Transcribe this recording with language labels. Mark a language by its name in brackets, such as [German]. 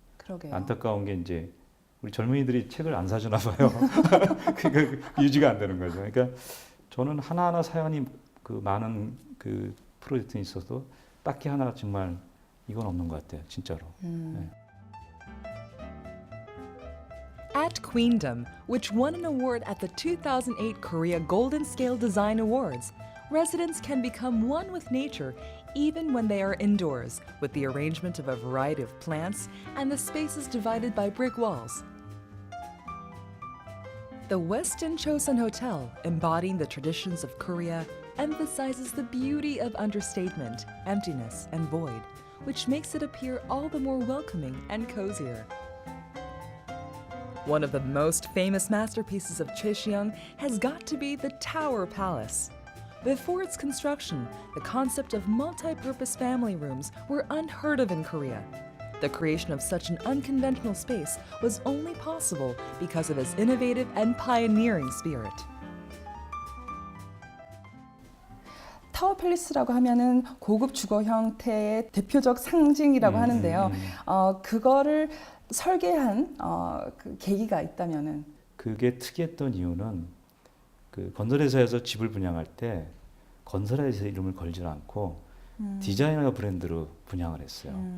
[Korean] 그러게요. 안타까운 게 이제 우리 젊은이들이 책을 안 사주나 봐요. 그러니까 유지가 안 되는 거죠. 그러니까 저는 하나하나 사연이 그 많은 그 프로젝트에 있어도 딱히 하나 정말 이건 없는 것 같아요. 진짜로. 네. [English] At Queendom, which won an award at the 2008 Korea Golden Scale Design Awards, residents can become one with nature even when they are indoors, with the arrangement of a variety of plants and the spaces divided by brick walls. The Westin Chosun Hotel, embodying the traditions of Korea, emphasizes the beauty of understatement, emptiness, and void, which makes it appear all the more welcoming and cozier. One of the most famous masterpieces of Cheongsam has got to be the Tower Palace. Before its construction, the concept of multi-purpose family rooms were unheard of in Korea. The creation of such an unconventional space was only possible because of his innovative and pioneering spirit. [Korean] 타워 팰리스라고 하면은 고급 주거 형태의 대표적 상징이라고 하는데요. 그거를 설계한 그 계기가 있다면은 그게 특이했던 이유는 그 건설회사에서 집을 분양할 때 건설회사 이름을 걸지 않고 디자이너 브랜드로 분양을 했어요.